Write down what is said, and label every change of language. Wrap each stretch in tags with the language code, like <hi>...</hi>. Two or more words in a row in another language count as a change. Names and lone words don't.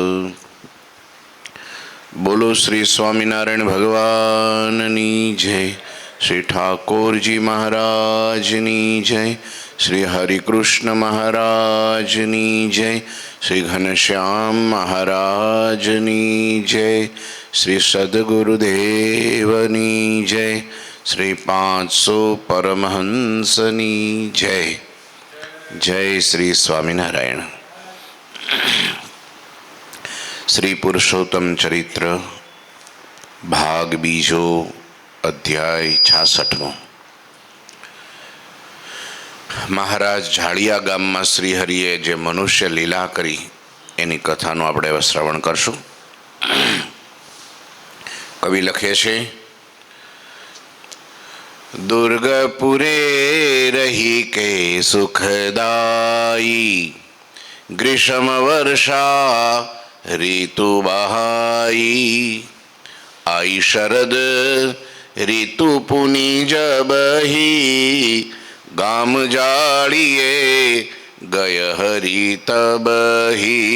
<gu>બોલો શ્રી સ્વામીનારાયણ ભગવાનની જય, શ્રી ઠાકુરજી મહારાજની જય, શ્રી હરિકૃષ્ણ મહારાજની જય, શ્રી ઘનશ્યામ મહારાજની જય, શ્રી સદ્ગુરુદેવની જય, શ્રી 500 પરમહંસની જય। જય શ્રી સ્વામીનારાયણ. શ્રી પુરુષોત્તમ ચરિત્ર ભાગ બીજો અધ્યાય 66। મહારાજ ઝાડિયા ગામ માં શ્રીહરિએ જે મનુષ્ય લીલા કરી એની કથાનું આપણે શ્રવણ કરશું। કવિ લખે છે,</gu> <bra>दुर्गपुरे रही के सुखदाई, ग्रीष्म वर्षा ऋतु बहाई, आई शरद ऋतु पुनी जबही, गाम जाड़िए गय हरि तबही।</bra>